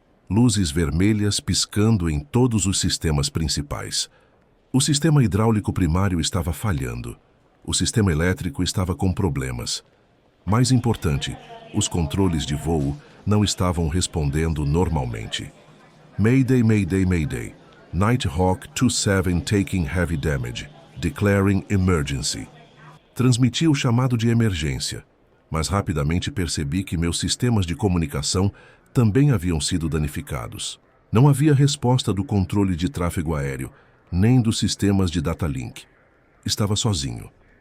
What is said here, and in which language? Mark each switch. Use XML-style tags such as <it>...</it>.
<pt>Luzes vermelhas piscando em todos os sistemas principais. O sistema hidráulico primário estava falhando. O sistema elétrico estava com problemas. Mais importante, os controles de voo não estavam respondendo normalmente.</pt> <en>Mayday, Mayday, Mayday. Nighthawk 27 taking heavy damage. Declaring emergency.</en> <pt>Transmiti o chamado de emergência, mas rapidamente percebi que meus sistemas de comunicação também haviam sido danificados. Não havia resposta do controle de tráfego aéreo, nem dos sistemas de data link. Estava sozinho.</pt>